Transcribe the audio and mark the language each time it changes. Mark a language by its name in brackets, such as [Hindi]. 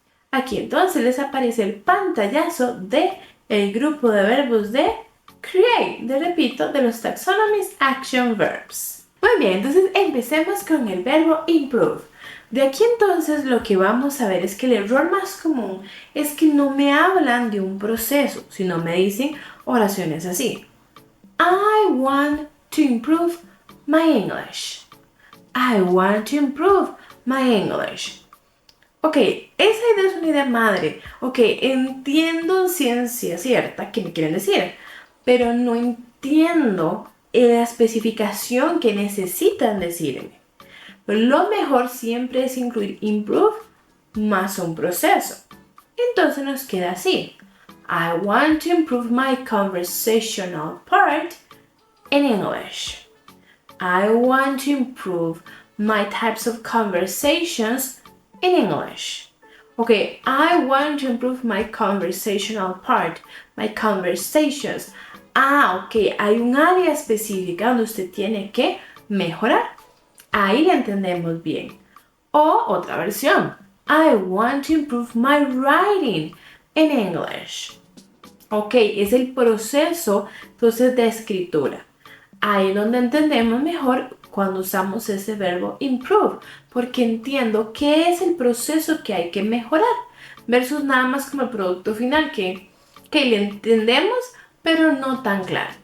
[Spanish] Aquí entonces les aparece el pantallazo de el grupo de verbos de create, repito, de los Taxonomies Action Verbs. Muy bien, entonces empecemos con el verbo improve. De aquí entonces lo que vamos a ver es que el error más común es que no me hablan de un proceso, sino me dicen oraciones así. [English] I want to improve my English. I want to improve my English. [Spanish] Ok, esa idea es una idea madre. Ok, entiendo en ciencia cierta qué me quieren decir, pero no entiendo la especificación que necesitan decirme. Lo mejor siempre es incluir improve más un proceso. Entonces nos queda así. [English] I want to improve my conversational part in English. I want to improve my types of conversations in English. Okay, I want to improve my conversational part, my conversations. [Spanish] Ok, hay un área específica donde usted tiene que mejorar. Ahí la entendemos bien. O otra versión. [English] I want to improve my writing in English. [Spanish] Ok, es el proceso entonces de escritura. Ahí es donde entendemos mejor cuando usamos ese verbo improve, porque entiendo qué es el proceso que hay que mejorar, versus nada más como el producto final que le entendemos, pero no tan claro.